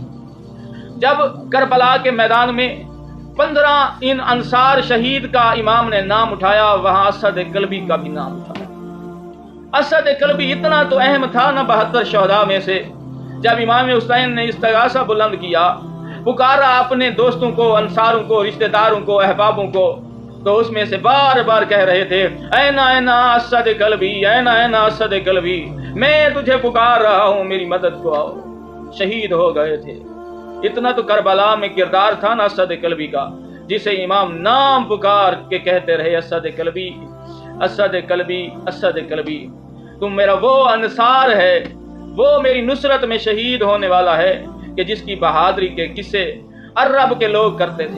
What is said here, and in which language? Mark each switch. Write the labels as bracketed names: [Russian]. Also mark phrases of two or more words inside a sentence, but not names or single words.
[Urdu] جب کربلا کے میدان میں 15 ان انصار شہید کا امام نے نام اٹھایا، وہاں اسد کلبی کا بھی نام اٹھایا۔ اسد کلبی اتنا تو اہم تھا نا 72 شہداء میں سے۔ جب امام حسین نے استغاثہ بلند کیا، پکارا اپنے دوستوں کو، انصاروں کو، رشتہ داروں کو، احبابوں کو، تو اس میں سے بار بار کہہ رہے تھے، [Arabic] اینا اینا [Urdu] اسد کلبی، [Arabic] اینا اینا [Urdu] اسد کلبی، میں تجھے پکار رہا ہوں، میری مدد کو آؤ۔ شہید ہو گئے تھے۔ اتنا تو کربلا میں کردار تھا نا اسد کلبی کا، جسے امام نام پکار کے کہتے رہے، اسد کلبی، اسد کلبی، اسد کلبی، تم میرا وہ انصار ہے، وہ میری نصرت میں شہید ہونے والا ہے کہ جس کی بہادری کے قصے عرب کے لوگ کرتے تھے۔